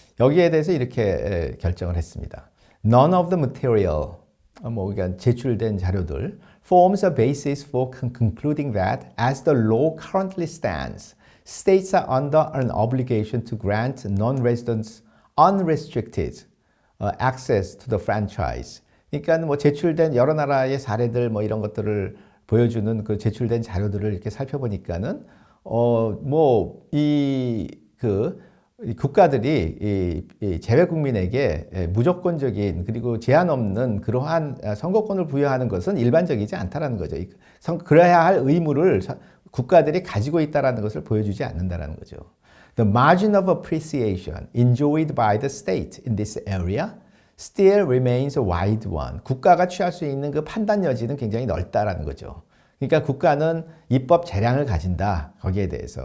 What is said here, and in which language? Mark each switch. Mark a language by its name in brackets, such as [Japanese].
[Korean] 여기에 대해서 이렇게 결정을 했습니다. [English] None of the material, [Korean] 그러니까 제출된 자료들 [English] forms a basis for concluding that as the law currently stands, states are under an obligation to grant non-residents unrestricted access to the franchise. [Korean] 그러니까 뭐 제출된 여러 나라의 사례들 뭐 이런 것들을 보여주는 그 제출된 자료들을 이렇게 살펴보니까는 국가들이 이 재외 국민에게 무조건적인 그리고 제한 없는 그러한 선거권을 부여하는 것은 일반적이지 않다라는 거죠. 그래야 할 의무를 국가들이 가지고 있다라는 것을 보여주지 않는다라는 거죠. [English] The margin of appreciation enjoyed by the state in this area still remains a wide one. [Korean] 국가가 취할 수 있는 그 판단 여지는 굉장히 넓다라는 거죠. 그러니까 국가는 입법 재량을 가진다. 거기에 대해서.